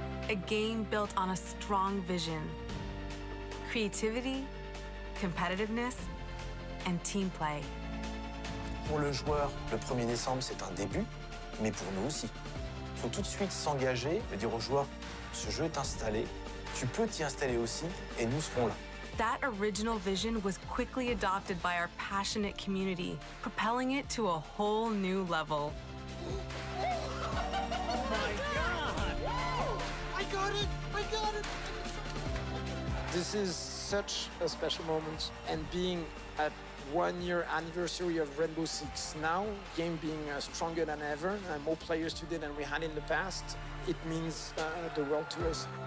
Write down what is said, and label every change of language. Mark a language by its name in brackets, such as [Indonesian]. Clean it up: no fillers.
[English] A game built on a strong vision, creativity, competitiveness, and team play. [French] Pour le joueur, le 1er décembre, c'est un début, mais pour nous aussi. Il faut tout de suite s'engager et dire aux joueurs, ce jeu est installé, tu peux t'y installer aussi, et nous serons là. [English] That original vision was quickly adopted by our passionate community, propelling it to a whole new level. I got it! This is such a special moment, and being at 1 year anniversary of Rainbow Six now, game being stronger than ever, and more players today than we had in the past, it means the world to us.